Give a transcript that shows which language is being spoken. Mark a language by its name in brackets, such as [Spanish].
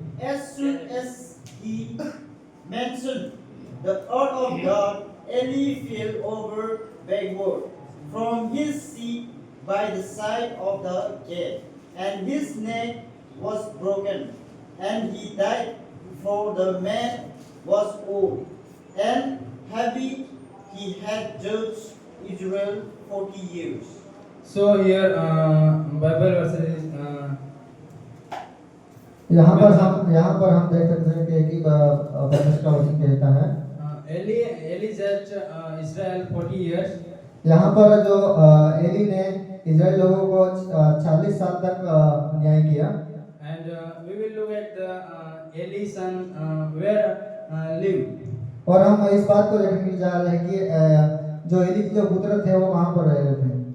[English] As soon as he mentioned the word of God, Eli fell over backward from his seat by the side of the gate, and his neck was broken, and he died, for the man was old and heavy. He had judged Israel 40 years. So here Bible verses is [Hindi] यहाँ पर हम देख सकते हैं कि परमेश्वर का वचन कहता है [English] Eli judged Israel 40 years. [Hindi] यहाँ पर जो एली ने इजराइल लोगों को 40 साल तक न्याय किया। [English] And we will look at the Eli's son where lived. [Hindi] और हम इस बात को देखने जा रहे हैं कि जो एली के जो पुत्र थे वो कहाँ पर रह रहे थे।